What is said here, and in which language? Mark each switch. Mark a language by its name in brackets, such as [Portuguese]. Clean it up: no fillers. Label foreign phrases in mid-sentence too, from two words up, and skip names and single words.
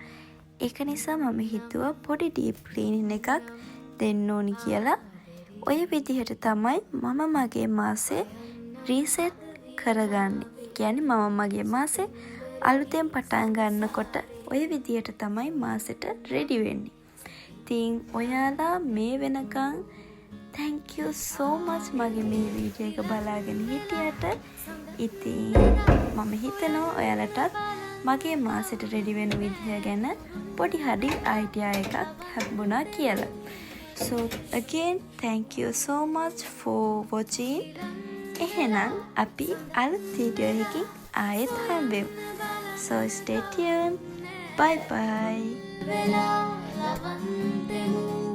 [Sinhala] ඒක නිසා මම හිතුවා පොඩි [English] deep cleaning [Sinhala] එකක් දෙන්න ඕනි කියලා. ඔය විදිහට තමයි මම මගේ මාසේ රීසෙට් කරගන්නේ. කියන්නේ මම මගේ මාසේ අලුතෙන් පටන් ගන්නකොට ඔය විදිහට තමයි මාසෙට රෙඩි වෙන්නේ. ඉතින් ඔයාලා මේ වෙනකන් [English] thank you so much [Sinhala] මගේ මේ වීඩියෝ එක බලාගෙන හිටියට. ඉතින් මම හිතනවා ඔයාලටත් මගේ මාසෙට රෙඩි වෙන විදිහ ගැන පොඩි හරි අයිඩියා එකක් හම්බුණා කියලා. [English] So again thank you so much for watching. [Sinhala] එහෙනම් අපි අලුත් වීඩියෝ එකකින් ආයෙත් හම්බෙමු. [English] So stay tuned. Bye bye.